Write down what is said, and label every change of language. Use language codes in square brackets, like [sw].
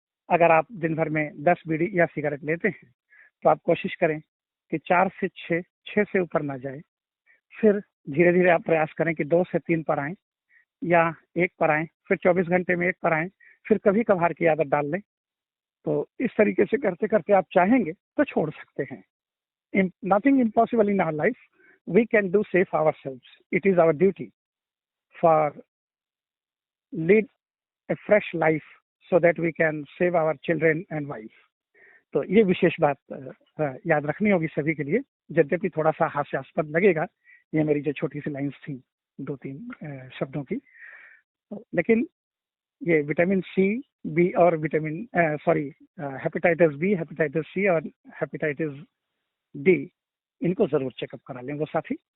[hi] अगर आप दिन भर में 10 बीड़ी या सिगरेट लेते हैं तो आप कोशिश करें कि 4 से 6 से ऊपर ना जाए। फिर धीरे धीरे आप प्रयास करें कि 2 से 3 पर आए या 1 पर आए, फिर 24 घंटे में 1 पर आए, फिर कभी कभार की आदत डाल लें। तो इस तरीके से करते करते आप चाहेंगे तो छोड़ सकते हैं। [en] Nothing impossible in our life. We can do save ourselves. It is our duty for lead a fresh life so that we can save our children and wife. [hi] तो ये विशेष बात याद रखनी होगी सभी के लिए। यद्यपि थोड़ा सा हास्यास्पद लगेगा ये मेरी जो छोटी सी लाइंस थी 2-3 शब्दों की, लेकिन ये विटामिन सी, बी और हेपेटाइटिस बी, हेपेटाइटिस सी और हेपेटाइटिस डी, इनको जरूर चेकअप करा लें वो साथी।